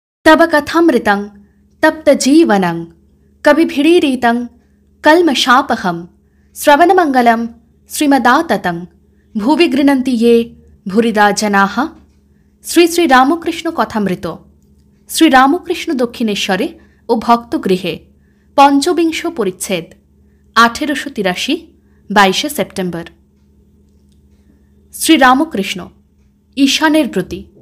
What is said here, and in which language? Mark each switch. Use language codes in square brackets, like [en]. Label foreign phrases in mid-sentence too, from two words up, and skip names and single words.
[sa] तब कथामृतं तप्तजीवनं कविभिरीरितं कल्मषापहं श्रवणमंगलं श्रीमदाततं भुवि गृह्णन्ति ये भूरिदा जनाः। [bn] শ্রী শ্রী রামকৃষ্ণ কথামৃত। শ্রী রামকৃষ্ণ দক্ষিণেশ্বরে ও ভক্তগৃহে পঞ্চবিংশ পরিচ্ছেদ 1883 22 সেপ্টেম্বর। শ্রী রামকৃষ্ণ ঈশানের প্রতি।